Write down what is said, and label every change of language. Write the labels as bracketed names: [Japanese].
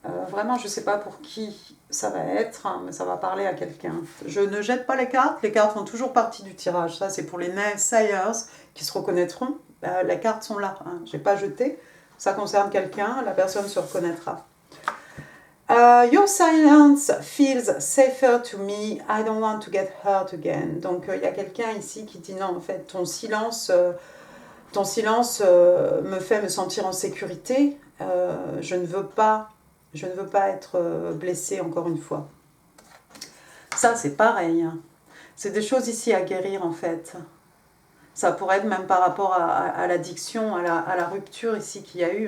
[French] Vraiment, je ne sais pas pour qui ça va être, hein, mais ça va parler à quelqu'un. Je ne jette pas les cartes font toujours partie du tirage. Ça, c'est pour les naysayers qui se reconnaîtront. Les cartes sont là, hein. Je n'ai pas jeté. Ça concerne quelqu'un, la personne se reconnaîtra. [English] Your silence feels safer to me. I don't want to get hurt again. [French] Donc, il y a quelqu'un ici qui dit non, en fait, ton silence me fait me sentir en sécurité. Je ne veux pas être blessée encore une fois. Ça, c'est pareil. Hein. C'est des choses ici à guérir, en fait. Ça pourrait être même par rapport à l'addiction, à la rupture ici qu'il y a eu.